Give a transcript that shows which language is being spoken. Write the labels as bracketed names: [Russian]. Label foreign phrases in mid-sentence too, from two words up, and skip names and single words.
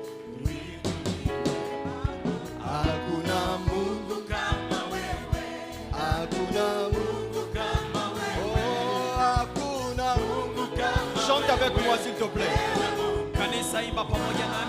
[Swahili] hakuna Mungu kama wewe, hakuna Mungu kama wewe, oh, hakuna Mungu kama. [French] Chante avec moi s'il te plaît. [Swahili] Kanisa imba pamoja nami.